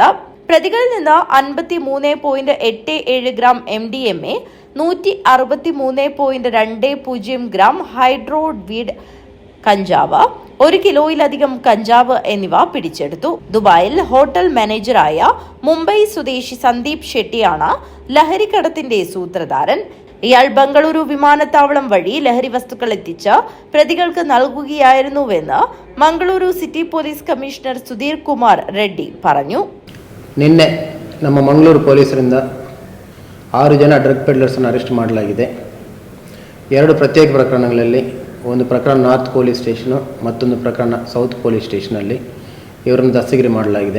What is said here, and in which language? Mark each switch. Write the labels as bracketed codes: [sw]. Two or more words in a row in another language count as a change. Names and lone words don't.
[ml] പ്രതികളിൽ നിന്ന് 53.87 ഗ്രാം MDMA, 163.20 ഗ്രാം ഹൈഡ്രോവീഡ് കഞ്ചാവ്, 1 കിലോയിലധികം കഞ്ചാവ് എന്നിവ പിടിച്ചെടുത്തു. ദുബായിൽ ഹോട്ടൽ മാനേജറായ മുംബൈ സ്വദേശി സന്ദീപ് ഷെട്ടിയാണ് ലഹരിക്കടത്തിന്റെ സൂത്രധാരൻ. ഇയാൾ ബംഗളൂരു വിമാനത്താവളം വഴി ലഹരി വസ്തുക്കൾ എത്തിച്ച് പ്രതികൾക്ക് നൽകുകയായിരുന്നുവെന്ന് മംഗളൂരു സിറ്റി [en] police commissioner [ml] ಸುಧೀರ್ ಕುಮಾರ್ ರೆಡ್ಡಿ പറഞ്ഞു. [kn] ನಿನ್ನೆ ನಮ್ಮ ಮಂಗಳೂರು ಪೊಲೀಸರಿಂದ 6 ಜನ ಡ್ರಗ್ ಪೆಡ್ಲರ್ಸನ್ನು ಅರೆಸ್ಟ್ ಮಾಡಲಾಗಿದೆ. 2 ಪ್ರತ್ಯೇಕ ಪ್ರಕರಣಗಳಲ್ಲಿ, ಒಂದು ಪ್ರಕರಣ [en] north police [kn] ಸ್ಟೇಷನು, ಮತ್ತೊಂದು ಪ್ರಕರಣ [en] south police [kn] ಸ್ಟೇಷನಲ್ಲಿ ಇವರನ್ನು ದಸ್ತಗಿರಿ ಮಾಡಲಾಗಿದೆ.